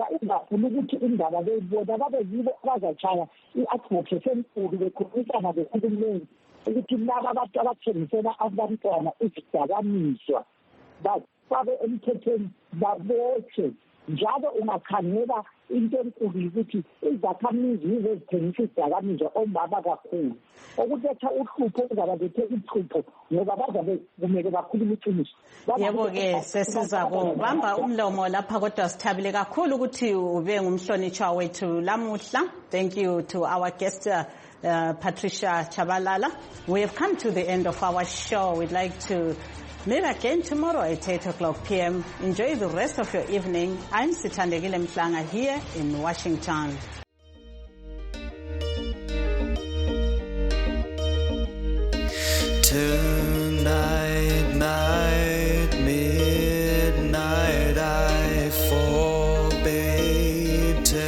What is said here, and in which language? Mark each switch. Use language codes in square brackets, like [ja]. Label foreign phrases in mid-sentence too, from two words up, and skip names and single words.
[nd] ingafuna ukuthi indaba beyibona babe yibo abazatshaya i-advocacy enkulu bekhulumisana behulumeni ukuthi laba abantu abathengisela abantwana izidakamizwa babe emthethweni babotshwe njalo ungakhangela into enkulu ukuthi izakhamizi yizo ezithengisa izidakamizwa omama kakhulu okuletha uhlupho kuzabalethe uhlupho ngoba bazabe kumele bakhulume iqiniso. Yebo-ke sesizakubamba umlomo lapha kodwa sithabile kakhulu ukuthi ube ngumhlonitshwa wethu lamuhla. [en] Thank you to our guest Patricia Chabalala. We have come to the end of our show. We'd like to meet again tomorrow at 8 o'clock p.m. Enjoy the rest of your evening. I'm Sithandegile Mhlanga here in Washington. Tonight, night, midnight, I forbade.